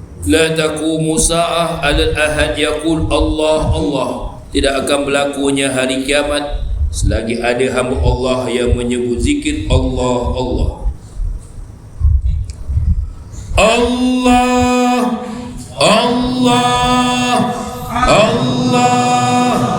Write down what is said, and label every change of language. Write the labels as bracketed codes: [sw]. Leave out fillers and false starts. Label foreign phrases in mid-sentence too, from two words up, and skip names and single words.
[ar] لا تقوم الساعة على أحد يقول الله الله. [ms] Tidak akan berlakunya hari kiamat selagi ada hamba Allah yang menyebut zikir Allah Allah. [ar] الله الله الله